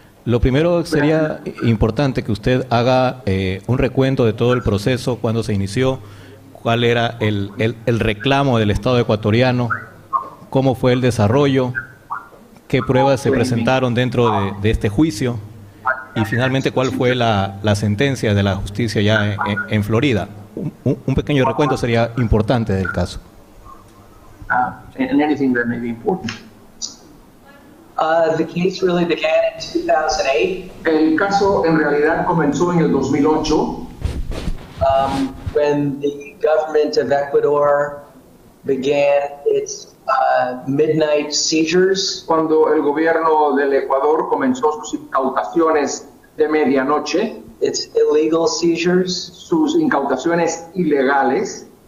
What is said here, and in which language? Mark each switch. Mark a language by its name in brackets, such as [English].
[Spanish] Lo primero sería importante que usted haga un recuento de todo el proceso, cuándo se inició, cuál era el reclamo del Estado ecuatoriano, cómo fue el desarrollo, qué pruebas se presentaron dentro de este juicio y finalmente cuál fue la sentencia de la justicia ya en Florida. Un pequeño recuento sería importante del caso. [English] And anything that may be important. The case really began in 2008. [Spanish] El caso en realidad comenzó en el 2008. [English] When the government of Ecuador began its midnight seizures. [Spanish] Cuando el gobierno del Ecuador comenzó sus incautaciones de medianoche. [English] Its illegal seizures. [Spanish] Sus incautaciones ilegales.